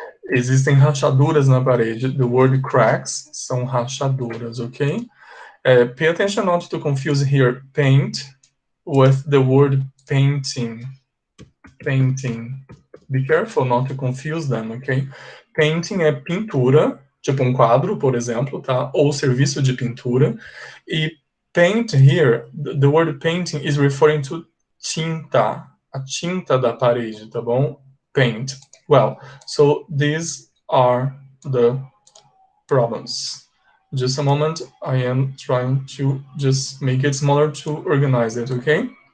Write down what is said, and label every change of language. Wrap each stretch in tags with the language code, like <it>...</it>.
<pt>Existem rachaduras na parede.</pt> <en>The word cracks</en> <pt>são rachaduras, okay?</pt> <en>Pay attention not to confuse here paint with the word painting. Painting. Be careful not to confuse them, okay?</en> <pt>Painting é pintura, tipo um quadro, por exemplo, tá? Ou serviço de pintura. E</pt> <en>paint here, the word painting is referring to</en> <pt>tinta, a tinta da parede, tá bom?</pt> <en>Paint. Well, so these are the problems. Just a moment, I am trying to just make it smaller to organize it, okay?</en>